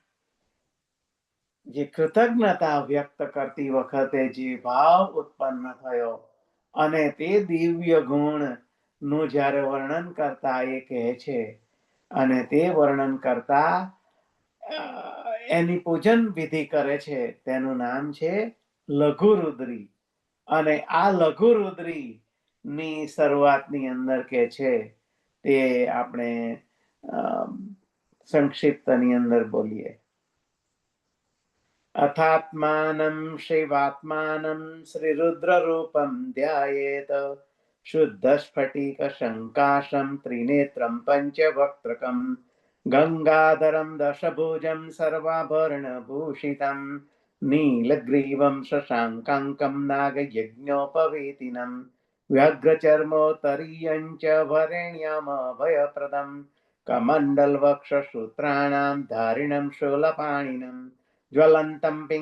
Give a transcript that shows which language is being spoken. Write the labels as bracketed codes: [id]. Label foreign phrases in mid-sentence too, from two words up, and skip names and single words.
[gu] જે કૃતજ્ઞતા વ્યક્ત કરતી વખતે જે ભાવ ઉત્પન્ન થયો અને તે દિવ્ય ગુણ નું જ્યારે વર્ણન કરતા એ કહે છે અને તે વર્ણન કરતા એની પૂજન વિધિ કરે છે, તેનું નામ છે લઘુરુદ્રી। અને આ લઘુરુદ્રી ની શરૂઆતની અંદર કે છે તે આપણે સંક્ષિપ્તની અંદર બોલીએ। [sa] अथात्मानं शिवात्मानं श्रीरुद्ररूपं ध्यायेत शुद्धस्फटिकशङ्काशं त्रिनेत्रं पञ्चवक्त्रकं गङ्गाधरं दशभुजं सर्वाभरणभूषितं नीलग्रीवं शशाङ्काङ्कं नागयज्ञोपवीतिनं व्यग्रचर्मोत्तरीयं च वरेण्यमभयप्रदं कमण्डलवक्षसूत्राणां धारिणं शूलपाणिनं ज्वलन्तं